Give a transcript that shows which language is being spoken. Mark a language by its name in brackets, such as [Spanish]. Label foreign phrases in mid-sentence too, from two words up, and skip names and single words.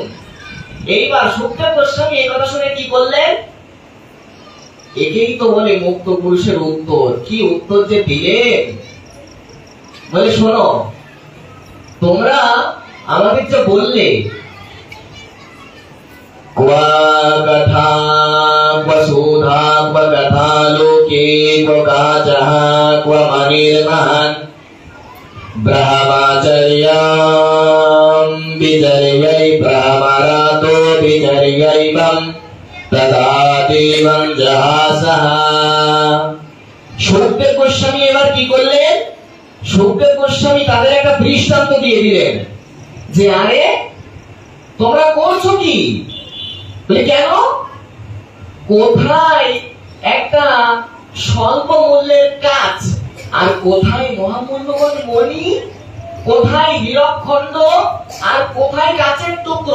[Bangla] এইবার শুকদেব গোস্বামী এই কথা শুনে কি করলেন? একেই তো বলে মুক্ত পুরুষের উত্তর। কি উত্তর যে দিলেন! বলে শোনো, তোমরা আমাদের যে বললে [Sanskrit] क्व कथा क्व सुधा क्व कथा लोके क्व काचः क्व मणिर्महन् ब्रह्मचर्यं विचर्यै ब्रह्मरातो विचर्यैवं तदा देवं जहासः। [Bangla] সুখদেব গোস্বামী এবার কি করলেন? সুখদেব গোস্বামী তাদের একটা দৃষ্টান্ত দিয়ে দিলেন যে আরে তোমরা করছো কি? বলে কেন? কোথায় একটা স্বল্প মূল্যের কাজ আর কোথায় মহামূল্যবান মণি, কোথায় হীরকখণ্ড আর কোথায় কাচের টুকরো?